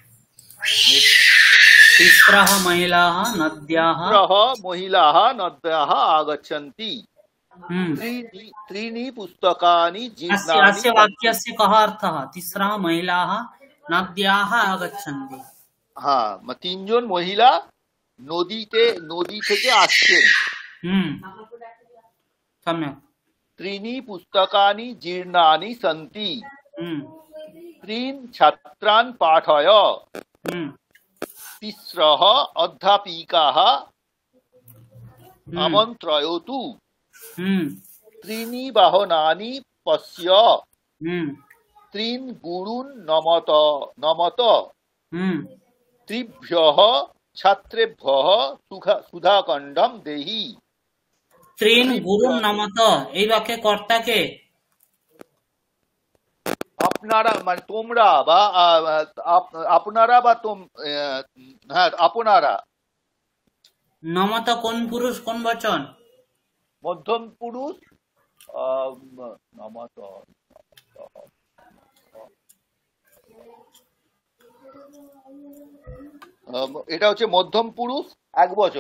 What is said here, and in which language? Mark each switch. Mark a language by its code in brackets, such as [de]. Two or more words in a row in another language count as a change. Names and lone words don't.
[sa] तिस्रः महिलाः नद्याः आगच्छन्ति, त्रीणि पुस्तकानि जीर्णानि। अस्य वाक्यस्य कः अर्थः? तिस्रः महिलाः नद्याः आगच्छन्ति। [bn] হ্যাঁ, তিনজন মহিলা নদী থেকে আসছেন। [sa] सम्यक्। त्रीणि पुस्तकानि जीर्णानि सन्ति, त्रीन् छात्रान् पाठय, तिस्रः अध्यापिकाः आमन्त्रयतु, त्रीणि वाहनानि पश्य, त्रीन् गुरून् नमत, त्रिभ्यः छात्रेभ्यः सुधाखण्डं देहि। त्रीन् गुरून् नमत, [bn] এই বাক্যে কর্তা কে? আপনারা, মানে তোমরা বা আপনারা বা হ্যাঁ আপনারা। নমত কোন পুরুষ কোন বচন? মধ্যম পুরুষ নমত, এটা হচ্ছে মধ্যম পুরুষ একবচন।